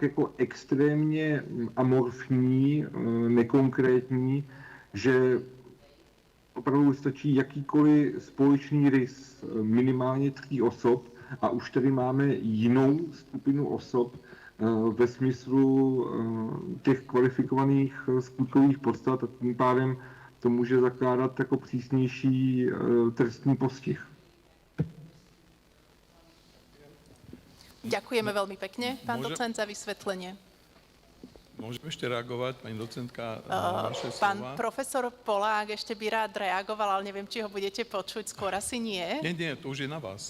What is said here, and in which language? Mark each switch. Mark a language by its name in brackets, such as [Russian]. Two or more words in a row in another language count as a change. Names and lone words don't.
[Czech] jako extrémně amorfní, nekonkrétní, že opravdu stačí jakýkoliv společný rys minimálně 3 osob a už tady máme jinou skupinu osob ve smyslu těch kvalifikovaných skutkových podstat a tím pádem to může zakládat jako přísnější trestní postih. [Slovak] Ďakujeme veľmi pekne, pán docent, za vysvetlenie. Môžem ešte reagovať, pani docentka, na vaše slova? Pán profesor Polák ešte by rád reagoval, ale neviem, či ho budete počuť, skôr asi nie. Nie, to už je na vás.